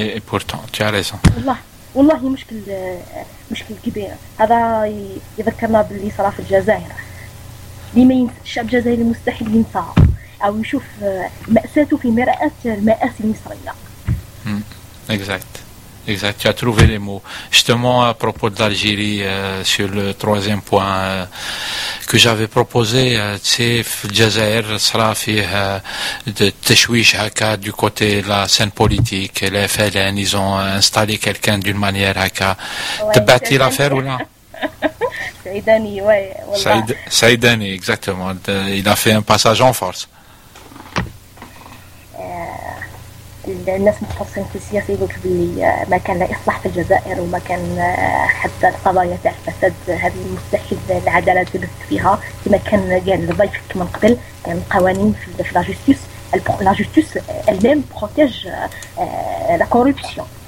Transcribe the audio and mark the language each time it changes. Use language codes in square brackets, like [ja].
[ar] بورتان تي عارزة الله والله مشكل مشكل كبير. هذا يذكرنا باللي صار في الجزائر اللي ما ينسى الشعب الجزائري مستحيل ينسى او يشوف مأساته في مرآة المآسي المصرية. [fr] اكزاكت اكزاكت tu as trouvé les mots justement à propos de l'Algérie sur le troisième point que j'avais proposé [ar] في الجزائر صرا فيه التشويش هكا [fr] du côté de la scène politique les FLN ils ont installé quelqu'un d'une manière [ar] هكا تبعتي [fr] l'affaire [ar] ولا سعيداني والله [fr] سعيداني exactement il a fait un passage en force. [ar] الناس متخصصين في السياسة يقولك بلي ما كان لا إصلاح في الجزائر وما كان حتى القضايا تاع الفساد هذه مستحيل العدالة تبث فيها كما كان قال ضيفك من قبل كان قوانين في [fr] لا جوستيس لا جوستيس المام بروتيج لا كوربسيون